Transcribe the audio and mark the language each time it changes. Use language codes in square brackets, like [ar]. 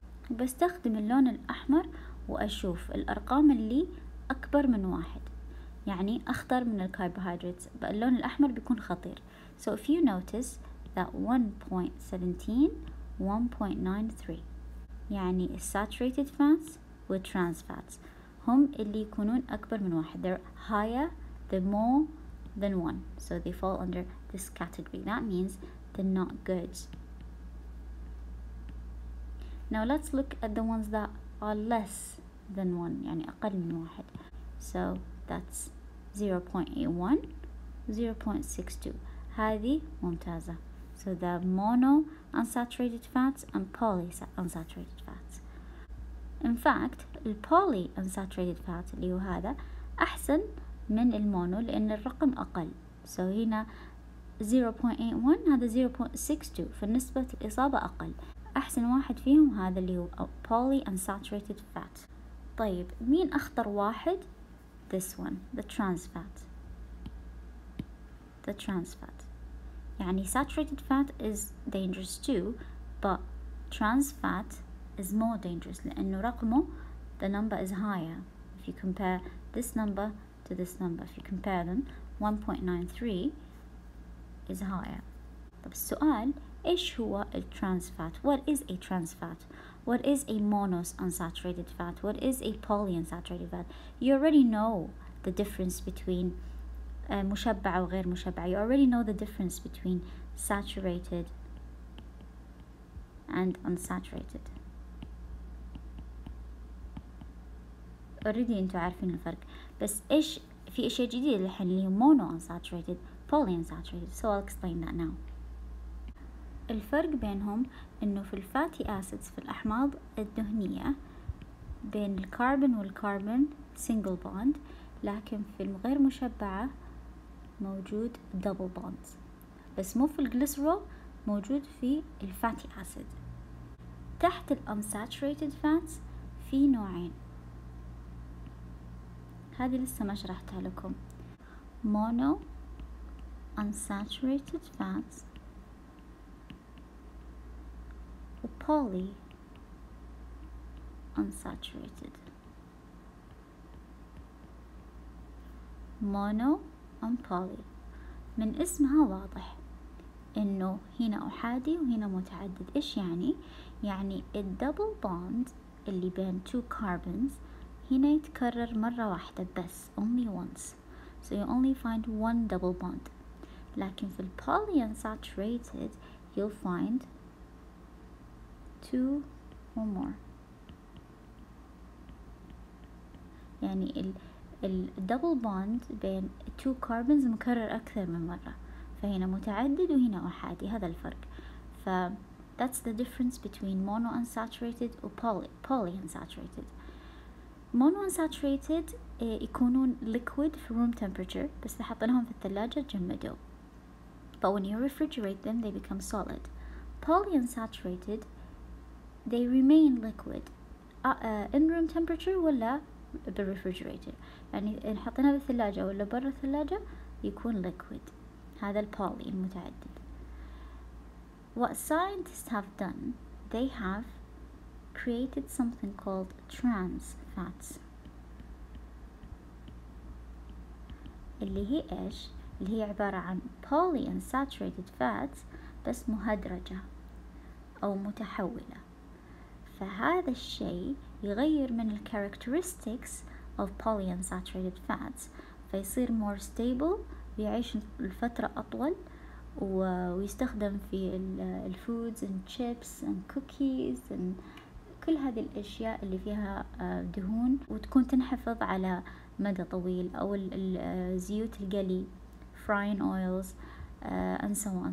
[ar] بستخدم اللون الأحمر وأشوف الأرقام اللي أكبر من 1، يعني أخطر من الكربوهيدرات، اللون الأحمر بيكون خطير. [en] So if you notice that 1.17 1.93 يعني saturated fats و trans fats [ar] هم اللي يكونون أكبر من 1. [en] They're higher than more than 1, so they fall under this category. That means they're not good. Now let's look at the ones that are less than 1 [ar] يعني أقل من 1. [en] So that's 0.81 0.62. [ar] هذه ممتازة. [en] So the monounsaturated fats and polyunsaturated fats. In fact the polyunsaturated fats [ar] اللي هو هذا أحسن من المونو لأن الرقم أقل. So هنا 0.81 هذا 0.62، فالنسبة الإصابة أقل. أحسن واحد فيهم هذا اللي هو polyunsaturated fat. طيب مين أخطر واحد؟ [en] This one, the trans fat. The trans fat. يعني saturated fat is dangerous too, but trans fat is more dangerous [ar] لأنه رقمه [en] the number is higher. If you compare this number to this number, if you compare them, 1.93 is higher. [ar] طب السؤال إيش هو الترانس فات؟ [en] What is a trans fat? What is a monounsaturated fat? What is a polyunsaturated fat? You already know the difference between [ar] مشبعة وغير مشبعة. [en] You already know the difference between saturated and unsaturated. [ar] already انتوا عارفين الفرق، بس إيش في أشياء جديدة الحين اللي هي monounsaturated polyunsaturated. [en] So I'll explain that now. [ar] الفرق بينهم إنه في الفاتي acids في الأحماض الدهنية بين الكربون والكربون single bond، لكن في الغير مشبعة موجود double bonds، بس مو في الجليسرول، موجود في الفاتي acid. تحت unsaturated fats في نوعين، هذه لسه ما شرحتها لكم. [en] monounsaturated fats و polyunsaturated. [ar] mono and poly من اسمها واضح إنه هنا أحادي وهنا متعدد. إيش يعني؟ يعني الدبل بوند اللي بين two carbons هنا يتكرر مرة واحدة بس، [en] only once, so you only find one double bond. [ar] لكن في [en] polyunsaturated you'll find two or more. [ar] يعني الدبل بوند بين two carbons مكرر أكثر من مرة، فهنا متعدد وهنا أحادي، هذا الفرق. [en] ف that's the difference between monounsaturated و polyunsaturated. [ar] monounsaturated يكونون liquid في room temperature، بس إذا حطيناهم في الثلاجة تجمدوا. [en] But when you refrigerate them they become solid. polyunsaturated they remain liquid in room temperature [ar] ولا بالرefrigerator، يعني إن حطيناه بالثلاجة ولا برا الثلاجة يكون liquid. هذا البولي المتعدد. [en] What scientists have done, they have created something called trans fats. [ar] اللي هي إيش؟ اللي هي عبارة عن polyunsaturated fats بس مهدرجة أو متحولة. فهذا الشيء يغير من ال characteristics of polyunsaturated fats، فيصير [en] more stable، [ar] بيعيش لفترة أطول، ويستخدم في ال [en] foods and chips and cookies and [ar] كل هذه الأشياء اللي فيها دهون وتكون تنحفظ على مدى طويل، أو الزيوت القلي [en] frying oils and so on.